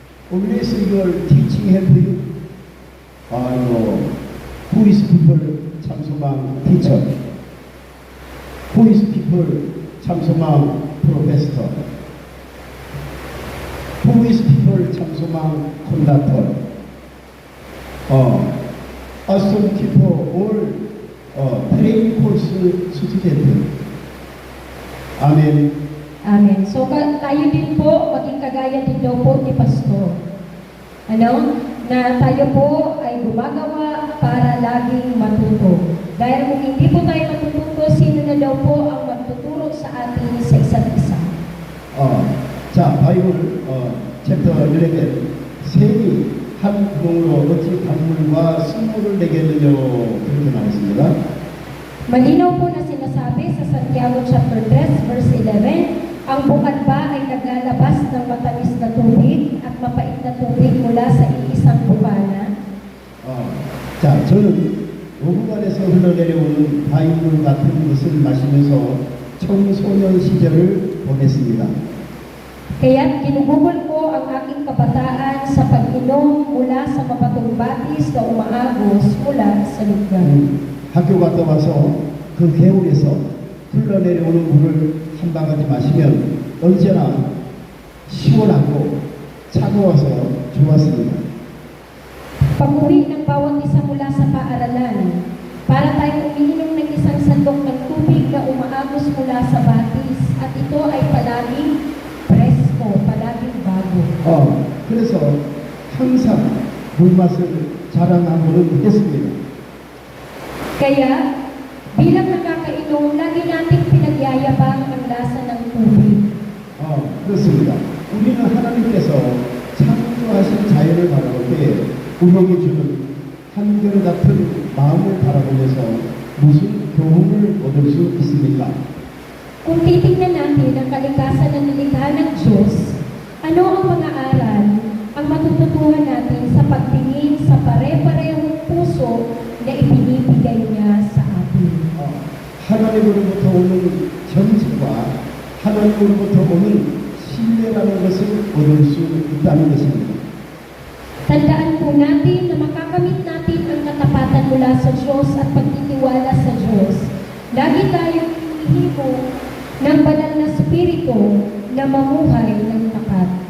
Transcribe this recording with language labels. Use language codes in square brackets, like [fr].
[en] Always your teaching help you. Who is people 참소망 teacher? Who is people 참소망 professor? Who is people 참소망 conductor? Some people all training course student. Amen. [tl] Amen. So tayo din po, maging kagaya din daw po ni Pastor. Na tayo po ay gumagawa para laging matuto. Dahil kung hindi po tayo matututo, sino na daw po ang magtuturo sa atin sa isa't isa? [ko] 자, 바이블 챕터 11 샘이 한 구멍으로 어찌 단물과 쓴물을 내겠느냐 그렇게 나왔습니다. [tl] Malinaw po na sinasabi sa Santiago chapter 3 verse 11, ang bukal ba ay naglalabas ng matamis na tubig at mapait na tubig mula sa iisang bukana? [ko] 자, 저는 오분간에서 흘러내려오는 바위물 같은 것을 마시면서 청소년 시절을 보냈습니다. [tl] Kaya't ginugugol ko ang aking kabataan sa pag-inom mula sa mapatong batis na umaagos mula sa lugar. [ko] 학교 갔다 와서 그 개울에서 흘러내려오는 물을 한 바가지 마시면 언제나 시원하고 차가워서 좋았습니다. [tl] Pag-uwi ng bawat isa mula sa paaralan, para tayong umiinom ng isang sandok ng tubig na umaagos mula sa batis at ito ay palaging presko, palaging bago. [ko] 그래서 항상 물맛을 자랑하고는 했습니다. [tl] Kaya, bilang nakakainom, lagi nating pinagyayabang ang lasa ng tubig. [ko] 그렇습니다. 우리는 하나님께서 창조하신 자연을 바라볼 때 우리에게 주는 한결같은 마음을 바라보면서 무슨 교훈을 얻을 수 있습니까? [tl] Kung titignan natin ang kalikasan na nilikha ng Diyos, ano ang mga aral ang matututuhan natin sa pagtingin sa pare-parehong puso na ibinibigay niya sa atin? [ko] 하나님으로부터 오는 정직과 하나님으로부터 오는 신뢰라는 것을 얻을 수 있다는 것입니다. [tl] Tandaan po natin na makakamit natin ang katapatan mula sa Diyos at pagtitiwala sa Diyos. Lagi tayong hinihibo ng banal na spirito na mamuhay ng tapat.